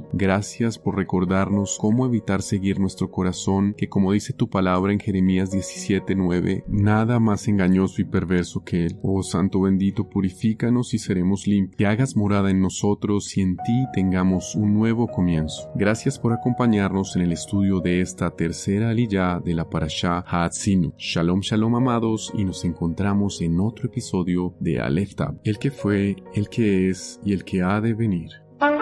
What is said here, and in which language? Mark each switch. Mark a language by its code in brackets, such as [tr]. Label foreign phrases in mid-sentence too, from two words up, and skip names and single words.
[es] Gracias por recordarnos cómo evitar seguir nuestro corazón, que como dice tu palabra en Jeremías 17:9, nada más engañoso y perverso que él. Oh Santo bendito, purifícanos y seremos limpios, que hagas morada en nosotros y en ti tengamos un nuevo comienzo. Gracias por acompañarnos en el estudio de esta tercera aliyá de la Parashá Ha'atzinu. [he] שלום שלום [es] amados, y nos encontramos en otro episodio de Aleph Tab, el que fue, el que es y el que ha de venir.